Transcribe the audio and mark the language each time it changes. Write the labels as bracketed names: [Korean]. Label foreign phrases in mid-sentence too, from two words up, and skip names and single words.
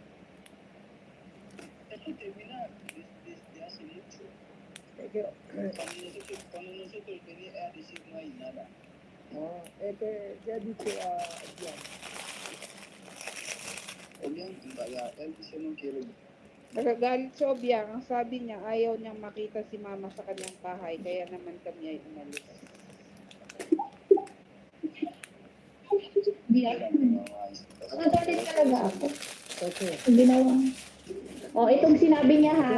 [Spanish] Eso termina desde hace mucho. Es que, Cuando nosotros venir a decir no hay nada. es que ya he dicho a Dian. Obiang, kaya él dice no quiero. [Filipino] Nagagalit si Obiang. Ang sabi niya, ayaw niyang makita si mama sa kanyang bahay. Kaya naman kami ay umalis. Nagalit talaga ako. Okay. Ang ginawa. O, itong sinabi niya ha.